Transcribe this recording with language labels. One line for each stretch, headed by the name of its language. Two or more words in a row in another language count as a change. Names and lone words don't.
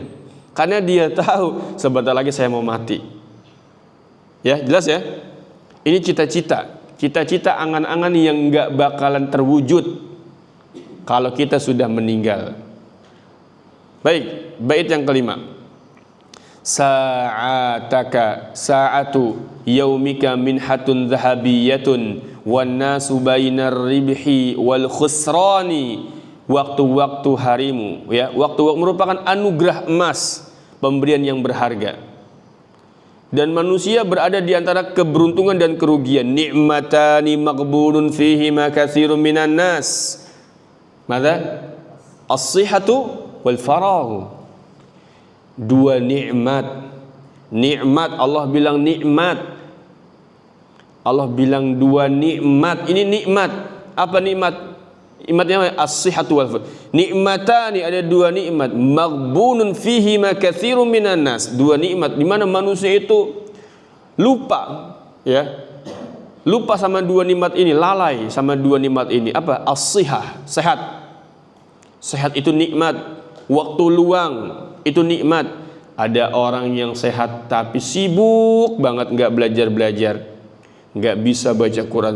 Indonesian: Karena dia tahu sebentar lagi saya mau mati. Ya, jelas ya? Ini cita-cita angan-angan yang nggak bakalan terwujud kalau kita sudah meninggal. Baik, bait yang kelima.
Arabic: ساعاتك ساعات يومك منحة ذهبية والناس بين الربح والخسران.
Indonesian: Waktu-waktu harimu, ya, waktu-waktu merupakan anugerah emas, pemberian yang berharga. Dan manusia berada di antara keberuntungan dan kerugian.
Arabic: نعمتان مقبول فيه ما كثير من الناس. ماذا؟ الصحة والفراغ.
Indonesian: 2 nikmat. Nikmat, Allah bilang nikmat. Allah bilang 2 nikmat. Ini nikmat. Apa nikmat? Nikmatnya
Arabic: الصحة والفراغ.
Indonesian: Nikmatani, ada 2 nikmat.
Arabic: مغبون فيه ما كثير من الناس.
Indonesian: 2 nikmat di mana manusia itu lupa, ya. Lupa sama 2 nikmat ini, lalai sama 2 nikmat ini. Apa? As-sihah, sehat. Sehat itu nikmat. Waktu luang itu nikmat. Ada orang yang sehat tapi sibuk banget, nggak belajar, nggak bisa baca Quran.